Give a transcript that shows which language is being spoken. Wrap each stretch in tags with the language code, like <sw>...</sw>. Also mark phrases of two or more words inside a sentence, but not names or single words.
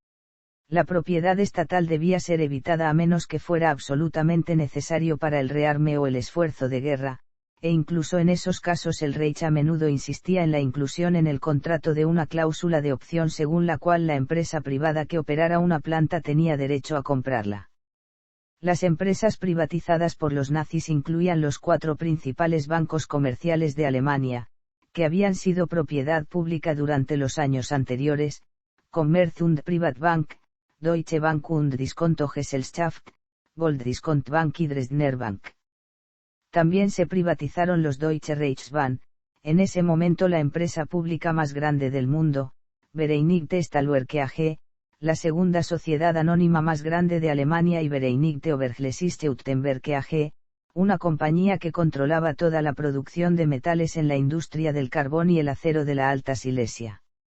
<es>La propiedad estatal debía ser evitada a menos que fuera absolutamente necesario para el rearme o el esfuerzo de guerra, e incluso en esos casos el Reich a menudo insistía en la inclusión en el contrato de una cláusula de opción según la cual la empresa privada que operara una planta tenía derecho a comprarla. Las empresas privatizadas por los nazis incluían los 4 principales bancos comerciales de Alemania, que habían sido propiedad pública durante los años anteriores: Commerz- und Privatbank, Deutsche Bank und Diskontogesellschaft, Gold-Discount-Bank y Dresdner Bank. También se privatizaron los Deutsche Reichsbahn, en ese momento la empresa pública más grande del mundo, Vereinigte Stahlwerke AG, la segunda sociedad anónima más grande de Alemania, y Vereinigte Oberglesische-Utenwerke AG, una compañía que controlaba toda la producción de metales en la industria del carbón y el acero de la Alta Silesia.</es>